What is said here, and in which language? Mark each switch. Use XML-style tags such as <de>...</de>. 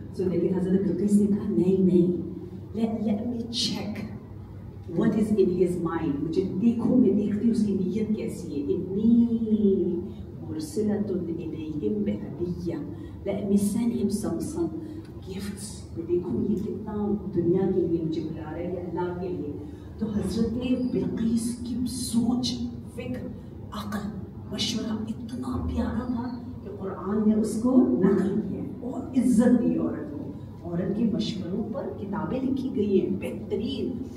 <ur>سو لیکن حضرت بلقیس نے کہا نہیں,</ur> <en>let me check what is in his mind.</en> <ur>مجھے دیکھو, میں دیکھتی ہوں اس کی نیت کیسی ہے.</ur> <ar>انی مرسلۃ الیہم بہدیہ,</ar> <en>let me send him some gifts.</en> <ur>میں دیکھوں یہ کتنا دنیا کے لیے مجھے بلا رہا ہے یا اللہ کے لیے. تو حضرت بلقیس کی سوچ, فکر, عقل, مشورہ اتنا پیارا تھا کہ قرآن نے اس کو نقل کیا اور عزت دی عورت کو. عورت کے مشوروں پر کتابیں لکھی گئی ہیں بہترین.</ur>